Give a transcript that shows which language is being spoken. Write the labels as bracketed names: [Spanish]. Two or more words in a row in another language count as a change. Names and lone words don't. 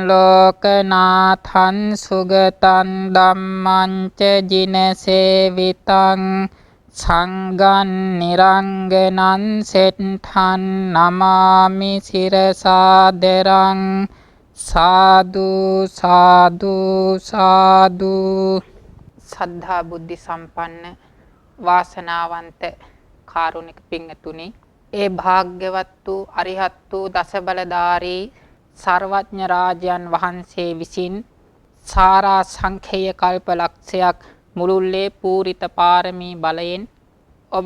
[Pali] ලෝකනාථං සුගතං ධම්මං ච ජිනසේවිතං සංඝං නිරංගනං සෙට්ඨං නමාමි සිරසාදරං සාදු සාදු සාදු. [Sinhala] සද්ධා බුද්ධි සම්පන්න වාසනාවන්ත කාරුණික පින්තුනි, ඒ භාග්‍යවත් වූ අරිහත් වූ දසබලධාරී සර්වඥ රාජයන් වහන්සේ විසින් සාරා සංඛේය කල්ප ලක්ෂයක් මුළුල්ලේ පූරිත පාරමී බලයෙන් ඔබ